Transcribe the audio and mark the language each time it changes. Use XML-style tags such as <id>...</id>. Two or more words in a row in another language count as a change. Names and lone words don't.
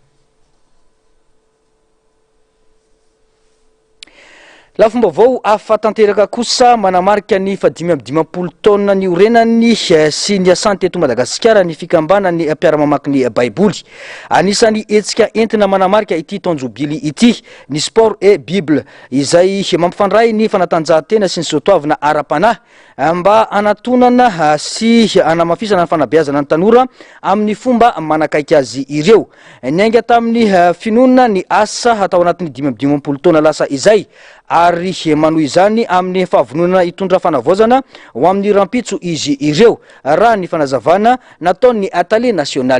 <mg>Lafombaovao afatanteraka kosa manamarika ny 550 taona ny orenany sy ny asante eto Madagasikara ny fikambana ny mpiara-mamaky ny baiboly. Anisany etsika entina manamarika ity tonjobily ity ny</mg> <fr>sport et bible</fr> <mg>izay mampifandray ny fanatanjahantena sy ny soatoavina ara-panahy mba anatonana sy anamafisana ny fanabeazana ny tanora amin'ny fomba manakaiky azy ireo. Niainga tamin'ny finonana ny asa atao anatin'ny 550 taona lasa izay ary manohy izany amin'ny fahavonona hitondra fanavozana ho amin'ny rampitso izy ireo raha ny fanazavana nataon'ny Atelier national.</mg>